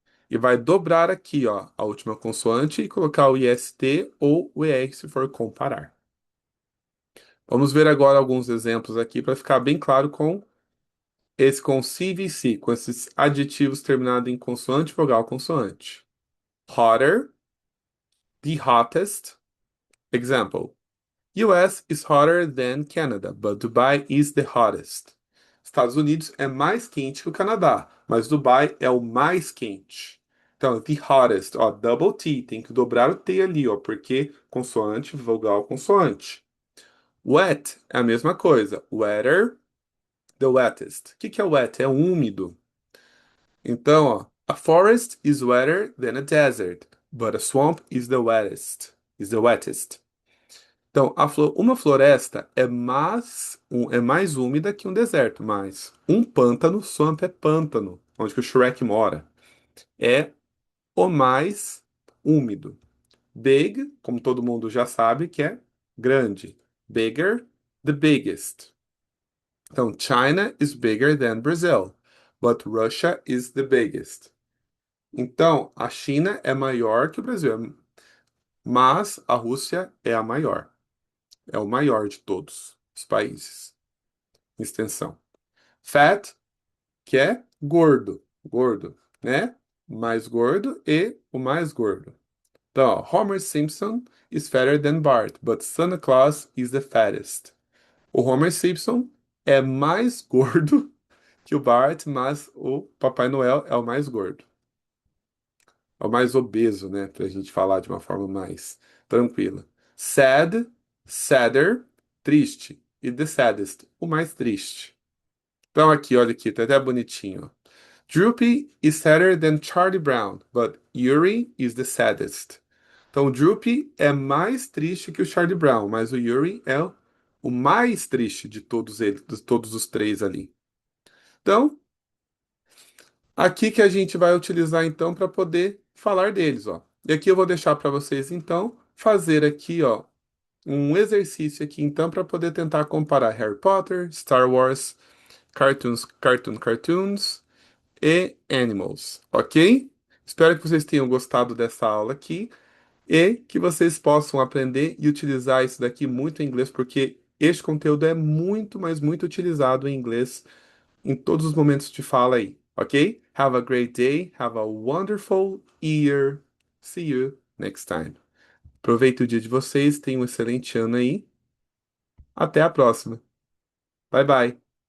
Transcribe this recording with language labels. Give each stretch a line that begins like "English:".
Portuguese: E vai dobrar aqui, ó, a última consoante e colocar o IST ou o ER se for comparar. Vamos ver agora alguns exemplos aqui para ficar bem claro com CVC, com esses adjetivos terminados em consoante, vogal, consoante.
English: Hotter, the hottest. Example. US is hotter than Canada, but Dubai is the hottest.
Portuguese: Estados Unidos é mais quente que o Canadá, mas Dubai é o mais quente. Então,
English: the hottest,
Portuguese: ó,
English: double T,
Portuguese: tem que dobrar o T ali, ó, porque consoante, vogal, consoante. Wet é a mesma coisa.
English: Wetter, the wettest.
Portuguese: O que que é wet? É úmido. Então, ó,
English: a forest is wetter than a desert, but a swamp is the wettest. Is the wettest.
Portuguese: Então, uma floresta é mais úmida que um deserto, mas um pântano, swamp é pântano, onde que o Shrek mora, é o mais úmido. Big, como todo mundo já sabe, que é grande.
English: Bigger, the biggest.
Portuguese: Então,
English: China is bigger than Brazil, but Russia is the biggest.
Portuguese: Então, a China é maior que o Brasil, mas a Rússia é a maior. É o maior de todos os países em extensão. Fat, que é gordo, gordo, né? Mais gordo e o mais gordo. Então, ó,
English: Homer Simpson is fatter than Bart, but Santa Claus is the fattest.
Portuguese: O Homer Simpson é mais gordo que o Bart, mas o Papai Noel é o mais gordo. É o mais obeso, né? Pra gente falar de uma forma mais tranquila.
English: Sad, sadder,
Portuguese: triste. E
English: the saddest,
Portuguese: o mais triste. Então aqui, olha aqui, tá até bonitinho, ó.
English: Droopy is sadder than Charlie Brown, but Yuri is the saddest.
Portuguese: Então, o Droopy é mais triste que o Charlie Brown, mas o Yuri é o mais triste de todos eles, de todos os três ali. Então, aqui que a gente vai utilizar então para poder falar deles, ó. E aqui eu vou deixar para vocês então fazer aqui, ó, um exercício aqui então para poder tentar comparar Harry Potter, Star Wars, cartoons e animals, ok? Espero que vocês tenham gostado dessa aula aqui e que vocês possam aprender e utilizar isso daqui muito em inglês, porque este conteúdo é muito, mas muito utilizado em inglês em todos os momentos de fala aí, ok?
English: Have a great day, have a wonderful year. See you next time.
Portuguese: Aproveite o dia de vocês, tenham um excelente ano aí. Até a próxima. Bye bye.